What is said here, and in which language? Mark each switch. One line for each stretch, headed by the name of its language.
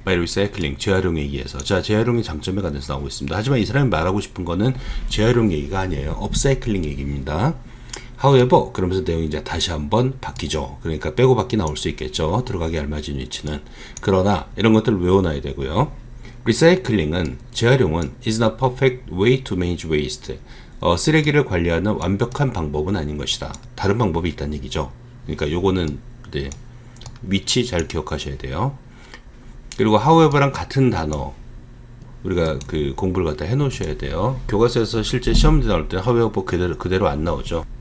English: by recycling,
Korean: 재활용에 의해서. 자, 재활용의 장점에 관해서 나오고 있습니다. 하지만 이 사람이 말하고 싶은 거는 재활용 얘기가 아니에요. upcycling 얘기입니다. However, 그러면서 내용이 이제 다시 한번 바뀌죠. 그러니까 빼고 받기 나올 수 있겠죠. 들어가기 알맞은 위치는. 그러나 이런 것들을 외워놔야 되고요.
English: Recycling은 재활용은 is not perfect way to manage waste.
Korean: 쓰레기를 관리하는 완벽한 방법은 아닌 것이다. 다른 방법이 있다는 얘기죠. 그러니까 요거는 네, 위치 잘 기억하셔야 돼요. 그리고 however랑 같은 단어 우리가 그 공부를 갖다 해놓으셔야 돼요. 교과서에서 실제 시험지 나올 때 however 그대로 안 나오죠.